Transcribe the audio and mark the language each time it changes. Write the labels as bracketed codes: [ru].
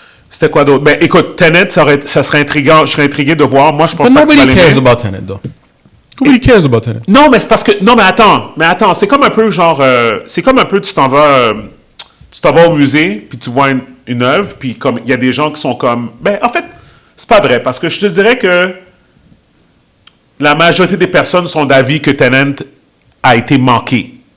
[fr] C'était quoi d'autre? Ben, écoute, Tenet, ça serait intriguant. Je serais intrigué de voir. Moi, je pense pas que tu vas l'aimer. [en] Nobody cares about Tenet, though. Nobody cares about Tenet. [fr] Non, mais c'est parce que... Non, mais attends. C'est comme un peu genre... c'est comme un peu, tu t'en vas au musée, puis tu vois une œuvre, puis comme il y a des gens qui sont comme... Ben, en fait, c'est pas vrai, parce que je te dirais que la majorité des personnes sont d'avis que Tenet a été manqué.